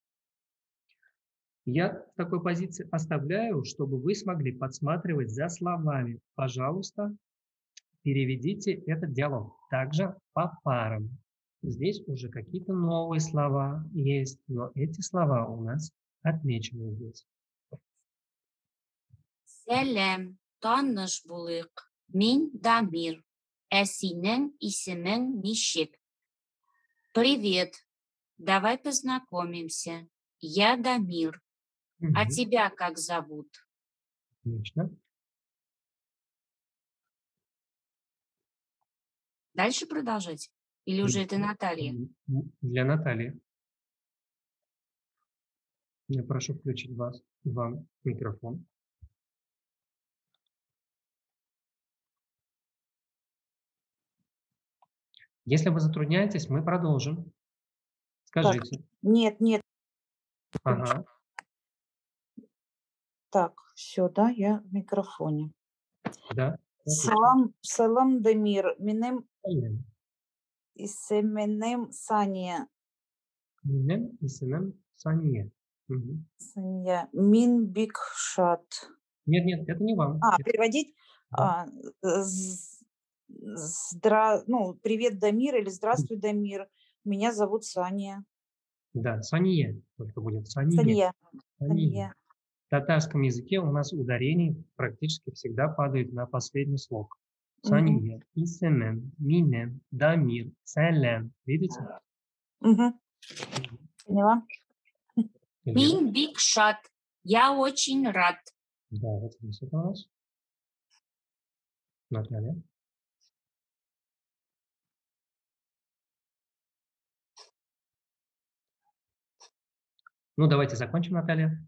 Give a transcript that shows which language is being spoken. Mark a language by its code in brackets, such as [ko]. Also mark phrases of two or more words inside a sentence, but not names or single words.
[ru] Я в такой позиции оставляю, чтобы вы смогли подсматривать за словами. Пожалуйста, переведите этот диалог также по парам. Здесь уже какие-то новые слова есть, но эти слова у нас отмечены здесь. [tt] Сәлем, таныш булыйк. Мин Дамир. Ә синең исемең ничек? [ru] Привет. Давай познакомимся. Я Дамир. А тебя как зовут? Отлично. Дальше продолжать? Или уже это Наталья? Для Натальи. Я прошу включить вам микрофон. Если вы затрудняетесь, мы продолжим. Скажите. Нет. Ага. Так, все, да, я в микрофоне. Да. [tt] Салам Дамир. Минем Aynen. исеменем Сания. [tr] Benim ismim Saniye. Мгм. [tt] Сания. Мин Бикшат. [ru] Нет, это не вам. Переводить? Да. Привет, Дамир, или здравствуй, Дамир. Меня зовут Сания. Да, Сание только будет. Сание. Сания. В татарском языке у нас ударение практически всегда падает на последний слог. [tt] Сание, исемем, минем, дамир, салям. [ru] Видите? Поняла? [tt] Мин Бикшат. [ru] Я очень рад. Да, вот здесь это у нас. Наталья. Ну, давайте закончим, Наталья.